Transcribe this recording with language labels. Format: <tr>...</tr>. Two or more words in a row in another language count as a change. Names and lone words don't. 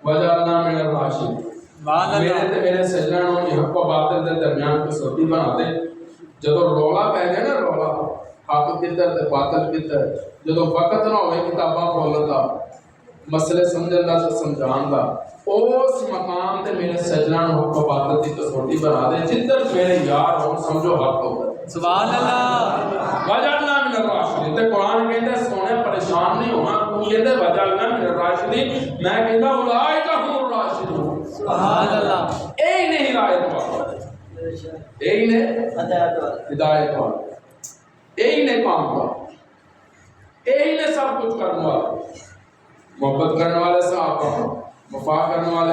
<ar>وجعلنا من الراشدين سبحان</ar> <pa>میرے اللہ تے میرے سجنا نو حق و باطل دے درمیان کسوٹی بنا دے جدو رولا پہ جائے نا رولا حق کدھر تے باطل کدھر جدو وقت نہ ہوئے کتاباں کھولن دا مسئلے سمجھن دا سمجھان دا اس مقام تے میرے سجنا نو حق و باطل دی کسوٹی بنا دے جدھر میرے یار ہوں سمجھو حق ہو گئے</pa> <ar>سبحان اللہ وجعلنا من الراشدین</ar> <pa>تے قرآن کہتا ہے سونے پریشان نہیں ہونا کہتے</pa> <ar>وجعلنا من الراشدین</ar> <pa>میں کہتا</pa> <ar>اولئک هم الراشدون سبحان اللہ</ar> <pa>اے نے ہدایت والا اے نے ہدایت والا اے نے کام والا اے نے سب کچھ کرنے والا محبت کرنے والے صحابہ وفا کرنے والے</pa>